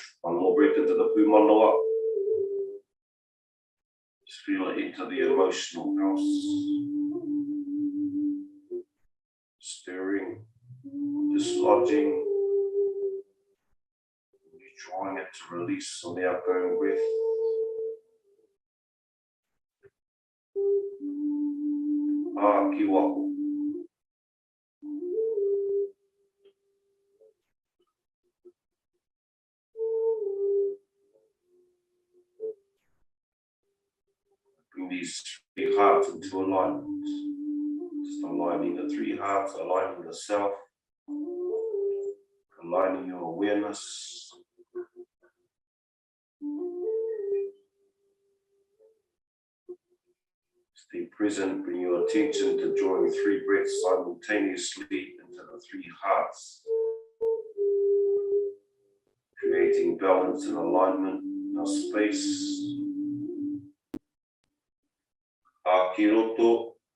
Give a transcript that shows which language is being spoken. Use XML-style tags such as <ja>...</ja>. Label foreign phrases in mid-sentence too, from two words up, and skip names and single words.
<en>One more breath into the pumanoa. Just feel it into the emotional house. Stirring, dislodging. You're trying it to release on the outgoing breath.</en> <mi>Ki waho.</mi> <en>Bring these three hearts into alignment. Just aligning the three hearts, aligning the self, aligning your awareness. Stay present, bring your attention to drawing three breaths simultaneously into the three hearts. Creating balance and alignment in our space.</en> <mi>Ki roto.</mi>